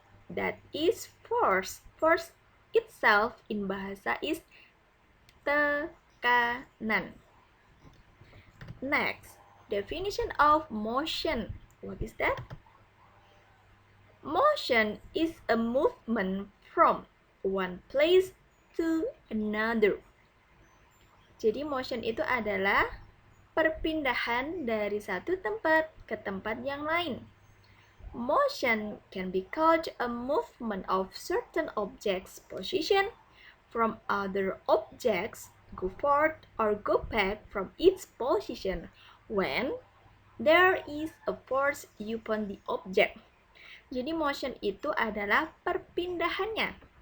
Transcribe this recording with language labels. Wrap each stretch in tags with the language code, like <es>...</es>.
<en>That is force. Force itself in bahasa is tekanan. Next, definition of motion. What is that? Motion is a movement from one place to another.</en> <id>Jadi motion itu adalah perpindahan dari satu tempat ke tempat yang lain.</id> <en>Motion can be called a movement of certain objects' position from other objects, go forward or go back from its position when there is a force upon the object.</en> <id>Jadi motion itu adalah perpindahannya.</id>